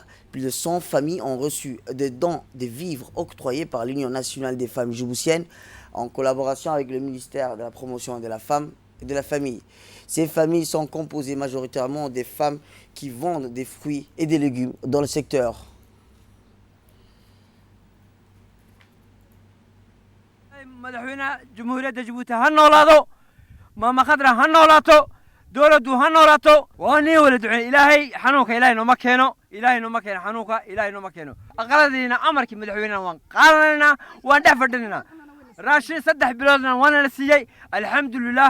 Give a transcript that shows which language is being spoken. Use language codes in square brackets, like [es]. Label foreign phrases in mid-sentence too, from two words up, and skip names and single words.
[fr] Plus de 100 familles ont reçu des dons de vivres octroyés par l'Union nationale des femmes djiboutiennes en collaboration avec le ministère de la promotion de la femme et de la famille. Ces familles sont composées majoritairement des femmes qui vendent des fruits et des légumes dans le secteur. [so] madaxweynaha jamhuuriyadda jabuuti ha noolaado maama khadra ha noolaato dowladdu ha noolaato waa nin wala ducey ilaahay xanuunka ilaahay nooma keeno xanuunka ilaahay nooma keeno aqaladiina amarkii madaxweynaha waan qaadanaynaa waan dhex fadhinaynaa raashin 3 biloodna waana la siiyey alxamdulilah